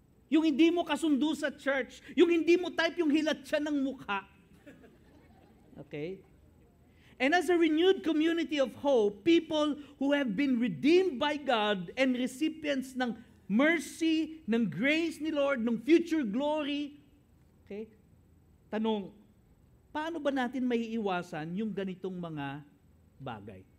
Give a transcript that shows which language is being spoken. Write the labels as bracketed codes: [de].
[tl] Yung hindi mo kasundo sa church, yung hindi mo type yung hilat siya ng mukha. Okay? [en] And as a renewed community of hope, people who have been redeemed by God and recipients [tl] ng mercy, ng grace ni Lord, ng future glory. Okay? Tanong, paano ba natin maiiwasan yung ganitong mga bagay?